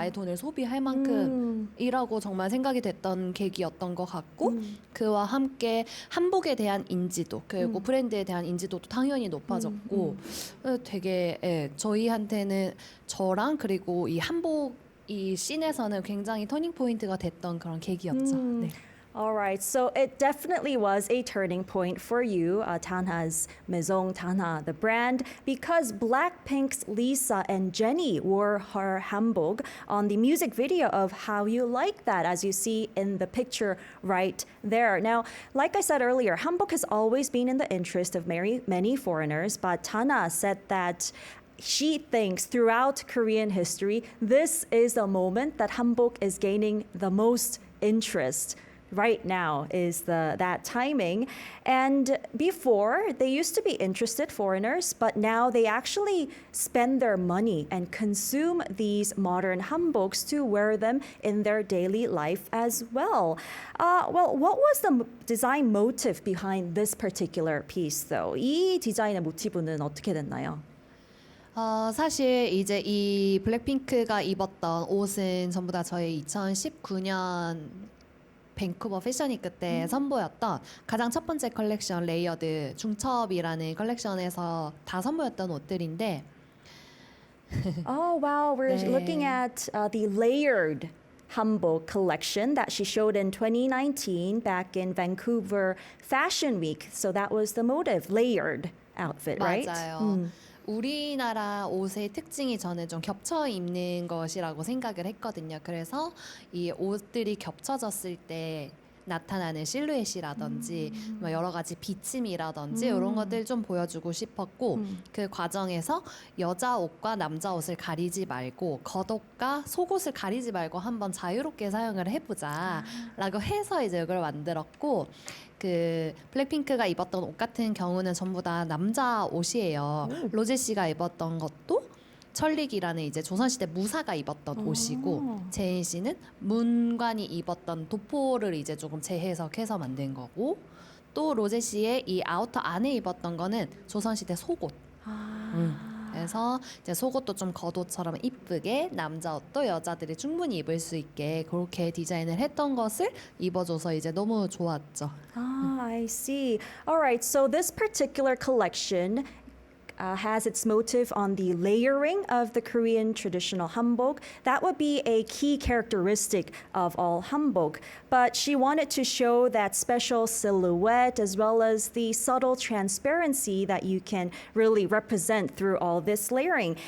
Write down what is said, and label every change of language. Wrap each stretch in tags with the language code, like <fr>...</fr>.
<ko>나의 돈을 소비할 만큼이라고 정말 생각이 됐던 계기였던 것 같고 그와 함께 한복에 대한 인지도 그리고 브랜드에 대한 인지도도 당연히 높아졌고 되게 저희한테는 저랑 그리고 이 한복 이 씬에서는 굉장히 터닝 포인트가 됐던 그런 계기였죠. 네.</ko> <en>All right, so it definitely was a turning point for you, Tanha's Maison Tanha, the brand, because Blackpink's Lisa and Jennie wore her hanbok on the music video of How You Like That, as you see in the picture right there. Now, like I said earlier, hanbok has always been in the interest of many foreigners, but Tanha said that she thinks throughout Korean history, this is the moment that hanbok is gaining the most interest. Right now is that timing. And before, they used to be interested foreigners, but now they actually spend their money and consume these modern hanboks to wear them in their daily life as well. Well, what was the design motive behind this particular piece, though?</en> <ko>이 디자인의 모티브는 어떻게 됐나요? 사실 이제 이 블랙핑크가 입었던 옷은 전부 다 저희 2019년 밴쿠버 패션위크 때 선보였던 가장 첫 번째 컬렉션 레이어드 중첩이라는 컬렉션에서 다 선보였던 옷들인데</ko> <en>Oh, wow. We're</en> <ko>네.</ko> <en>looking at the layered hanbok collection that she showed in 2019 back in Vancouver Fashion Week. So that was the motive, layered outfit, right?</en> <ko>맞아요. 우리나라 옷의 특징이 저는 좀 겹쳐 입는 것이라고 생각을 했거든요. 그래서 이 옷들이 겹쳐졌을 때 나타나는 실루엣이라든지 뭐 여러 가지 비침이라든지 이런 것들 좀 보여주고 싶었고 그 과정에서 여자 옷과 남자 옷을 가리지 말고 겉옷과 속옷을 가리지 말고 한번 자유롭게 사용을 해보자라고 해서 이제 이걸 만들었고 그 블랙핑크가 입었던 옷 같은 경우는 전부 다 남자 옷이에요. 로제 씨가 입었던 것도 천릭이라는 이제 조선시대 무사가 입었던 옷이고 재인 씨는 문관이 입었던 도포를 이제 조금 재해석해서 만든 거고 또 로제 씨의 이 아우터 안에 입었던 거는 조선시대 속옷. 그래서 이제 속옷도 좀 겉옷처럼 이쁘게 남자 옷도 여자들이 충분히 입을 수 있게 그렇게 디자인을 했던 것을 입어줘서 이제 너무 좋았죠.</ko> <en>I see. All right, so this particular collection has its motive on the layering of the Korean traditional hanbok. That would be a key characteristic of all hanbok. But she wanted to show that special silhouette as well as the subtle transparency that you can really represent through all this layering.</en>